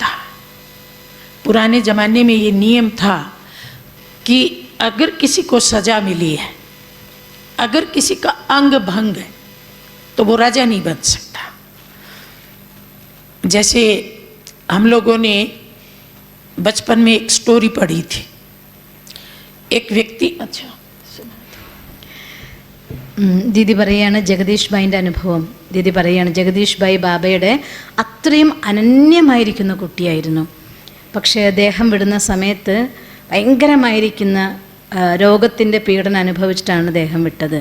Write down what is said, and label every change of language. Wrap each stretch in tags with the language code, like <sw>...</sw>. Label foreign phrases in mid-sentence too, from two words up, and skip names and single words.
<hi>पुराने ज़माने में ये नियम था कि अगर किसी को सज़ा मिली है, अगर किसी का अंग भंग है, तो वो राजा नहीं बन सकता। जैसे हम लोगों ने बचपन में एक स्टोरी पढ़ी थी, एक व्यक्ति, अच्छा</hi> <ml>ദീദി പറയാണ് ജഗദീഷ് ഭായിൻ്റെ അനുഭവം. ദീദി പറയാണ് ജഗദീഷ് ഭായ് ബാബയുടെ അത്രയും അനന്യമായിരിക്കുന്ന കുട്ടിയായിരുന്നു. പക്ഷേ അദ്ദേഹം വിടുന്ന സമയത്ത് ഭയങ്കരമായിരിക്കുന്ന രോഗത്തിൻ്റെ പീഡനം അനുഭവിച്ചിട്ടാണ് അദ്ദേഹം വിട്ടത്.</ml>